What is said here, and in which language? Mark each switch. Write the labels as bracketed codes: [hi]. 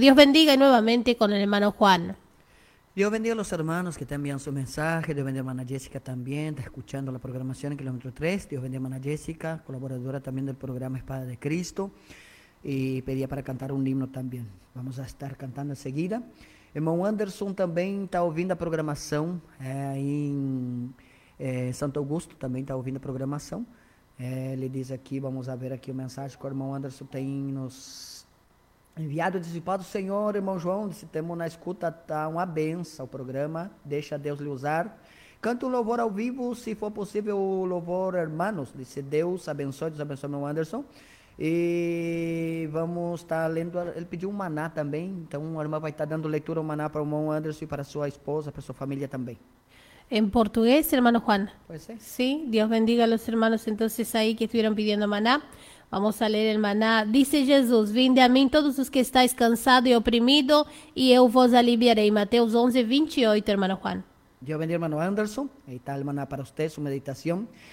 [es] Dios bendiga nuevamente con el hermano Juan. Dios bendiga a los hermanos que te envían su mensaje. Dios bendiga a hermana Jessica también, está escuchando la programación en kilómetro 3. Dios bendiga a hermana Jessica, colaboradora también del programa Espada de Cristo. Y pedía para cantar un himno también. Vamos a estar cantando enseguida. [pt] Irmão Anderson também está ouvindo a programação em Santo Augusto, também está ouvindo a programação. Ele diz aqui, vamos ver aqui a mensagem que o irmão Anderson tem nos enviado. Diz: paz do Senhor, irmão João, se temos na escuta, está uma benção o programa, deixa Deus lhe usar. Canta o louvor ao vivo, se for possível, o louvor, hermanos. Diz: Deus abençoe, irmão Anderson. E vamos estar lendo, ele pediu um maná também, então a irmã vai estar dando leitura, um maná para o irmão Anderson e para sua esposa, para sua família também. Em português, hermano Juan? Pois é. [es] Sim, Deus bendiga a los hermanos entonces aí que estuvieron pidiendo maná. Vamos a leer el maná. Dice Jesús: vinde a mí todos los que estáis cansados y oprimidos y [pt] eu vos aliviarei. Mateus 11, 28, hermano Juan. [es] Deus bendiga, hermano Anderson, aí está el maná para usted, su meditación.